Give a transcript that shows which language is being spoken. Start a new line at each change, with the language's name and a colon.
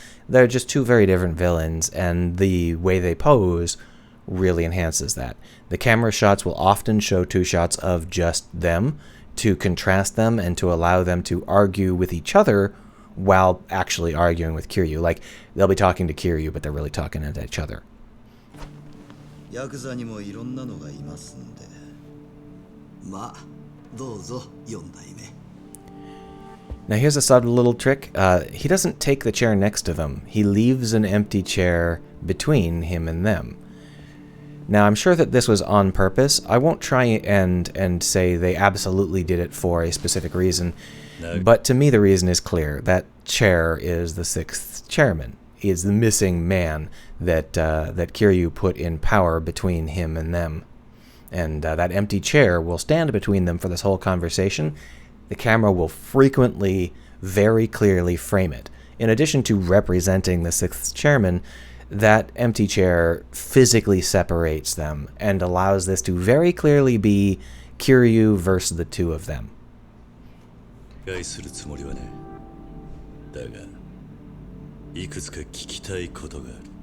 English: They're just two very different villains, and the way they pose really enhances that. The camera shots will often show two shots of just them to contrast them and to allow them to argue with each other while actually arguing with Kiryu. Like, they'll be talking to Kiryu, but they're really talking at each other.
Japanese: Yakuza にもいろんなのがいますんで。まあ、どうぞ4代目。
English: Now here's a subtle little trick. He doesn't take the chair next to them. He leaves an empty chair between him and them. Now I'm sure that this was on purpose. I won't try and say they absolutely did it for a specific reason. No. But to me the reason is clear. That chair is the sixth chairman. is the missing man that Kiryu put in power between him and them. And that empty chair will stand between them for this whole conversation. The camera will frequently, very clearly frame it. In addition to representing the sixth chairman, that empty chair physically separates them and allows this to very clearly be Kiryu versus the two of them.
Japanese: 害するつもりはね。だが、いくつか聞きたいことがある。